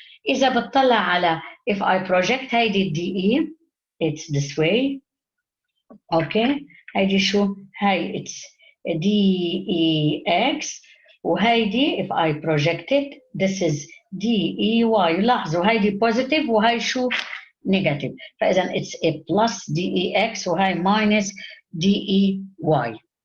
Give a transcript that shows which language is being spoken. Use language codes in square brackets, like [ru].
[ar] إذا بتطلع على [en] if I project [ar] هيدي [en] DE it's this way. Okay. [ar] هيدي شو؟ هاي [en] it's DEX [ar] وهيدي [en] if I project it this is DEY. [ar] لاحظوا هيدي positive وهي شو؟ negative. فإذا [en] it's a plus DEX [ar] وهي [en] minus DEY.